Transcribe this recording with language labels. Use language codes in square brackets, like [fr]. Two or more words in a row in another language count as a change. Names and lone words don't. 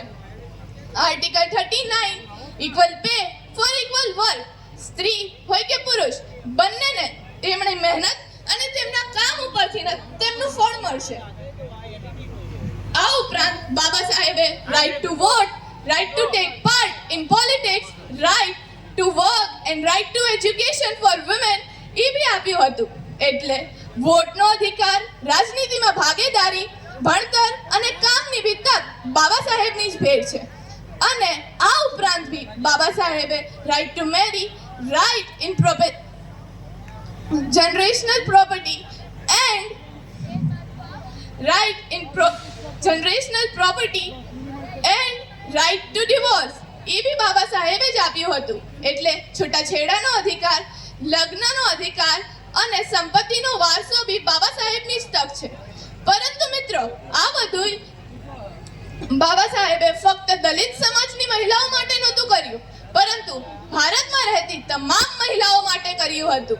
[gu] આર્ટિકલ 39 [en] equal pay for equal work, [gu] સ્ત્રી હોય કે પુરુષ બંનેને તેમની મહેનત અને તેમના કામ ઉપરથી તેમનું ફળ મળશે। આ ઉપરાંત બાબા સાહેબે [en] right to vote, right to take part in politics, right to work and right to education for women [gu] એ બી આપ્યું હતું। એટલે વોટનો અધિકાર, રાજનીતિમાં ભાગીદારી, ભણતર અને કામની બી તક બાબા સાહેબની જ ભેટ છે। અને આ ઉપરાંત બી બાબા સાહેબે [en] right to marry, right in generational property and right in generational property and right to divorce [gu] એ બી બાબા સાહેબે જ આપ્યું હતું। એટલે છૂટાછેડાનો અધિકાર, લગ્નનો અધિકાર અને સંપત્તિનો વારસો બી બાબા સાહેબની જ તક છે। પરંતુ મિત્રો, આ બધું બાબા સાહેબે ફક્ત દલિત સમાજની મહિલાઓ માટે નહોતું કર્યું, પરંતુ ભારતમાં રહેતી તમામ મહિલાઓ માટે કર્યું હતું।